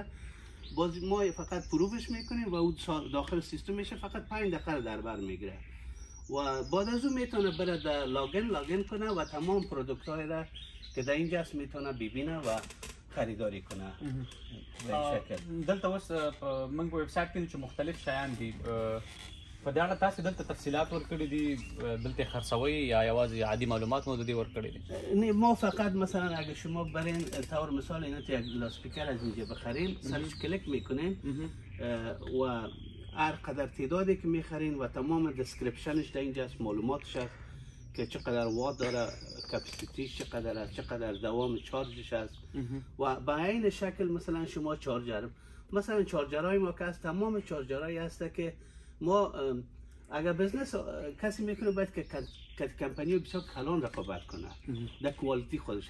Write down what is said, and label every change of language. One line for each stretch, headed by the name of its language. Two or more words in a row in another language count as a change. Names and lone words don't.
Persian: باز ما فقط پروفش میکنیم و اون داخل سیستم میشه، فقط 5 دقیقه در بر میگیره و بعد از اون میتونه بره در لاگین کنه و تمام پرودکت های را که در اینجا است میتونه ببینه و خریداری کنه. به این شکل
Pashto: دلته اوس موږ په ویب سایټ کې چې مختلف شیان دي، په دې اړه تاسو دلته تفصیلات ورکړي دي؟ دلته خرڅوي یا یوازې عادي معلومات مو د دې ورکړي دي؟
Persian: نه، ما فقط مثلا اگه شما برین طور مثال اینا یک لاسپیکر از اینجا بخرین، سرش کلیک میکنین و هر قدر تعدادی که میخرین و تمام دسکریپشنش در اینجا است، معلوماتش است که چقدر وات داره، کپاسیتیش چقدر است، چقدر دوام چارجش است و به این شکل مثلا شما چارجر، مثلا چارجرهای ما که است، تمام چارجرهایی هست که ما اگر بزنس کسی میکنه باید که کمپانی بسیار کلان رقابت کنه در کوالیتی خودش.